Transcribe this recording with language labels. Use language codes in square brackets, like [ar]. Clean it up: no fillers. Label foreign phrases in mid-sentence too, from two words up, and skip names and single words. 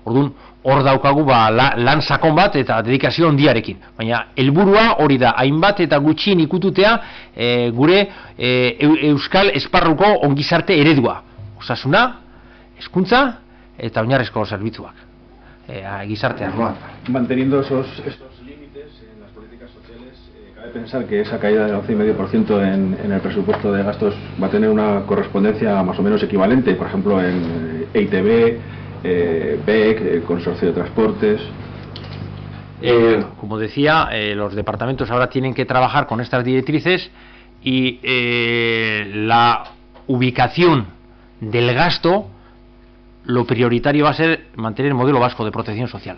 [eu] Orduan, hor daukagu lan sakon bat eta dedikazio handiarekin. Baina helburua hori da, hainbat eta gutxien ikututea gure euskal esparruko ongizarte eredua. Osasuna, hezkuntza eta oinarrizko zerbitzuak. Gizarte arloan. [es] Manteniendo estos límites en las políticas sociales, cabe pensar que esa caída del 11,5% en el presupuesto de gastos va a tener una correspondencia más o menos equivalente, por ejemplo en EITB, BEC, el Consorcio de Transportes. Como decía, los departamentos ahora tienen que trabajar con estas directrices, y la ubicación del gasto, lo prioritario va a ser mantener el modelo vasco de protección social.